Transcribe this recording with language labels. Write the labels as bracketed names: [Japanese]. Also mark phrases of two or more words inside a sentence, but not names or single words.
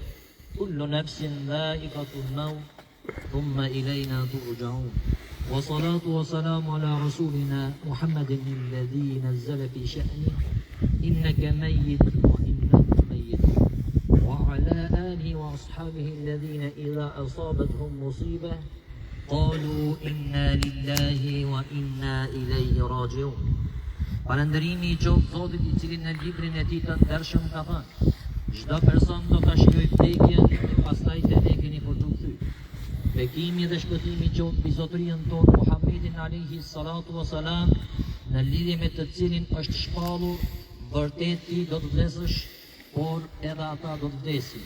[Arabic] كل نفس ذائقة الموت ثم إلينا ترجعون والصلاة والسلام على رسولنا محمد الذي نزل في شأنه إنك ميت وإنهم ميتون وعلى آله وأصحابه الذين إذا أصابتهم مصيبة قالوا إنا لله وإنا إليه راجعون. [Albanian] Falëndërimi i qoftë Zotit i cili në librin e tij të ndershëm ka thënë: çdo person do ta shijojë vdekjen e pastaj te ne keni për të kthyer. Bekimi dhe shpëtimi qoftë mbi zotërinë tonë Muhammedin [Arabic] عليه الصلاة والسلام, [Albanian] në lidhje me të cilin është shpallur vërtet ti do të vdesësh, por edhe ata do të vdesin.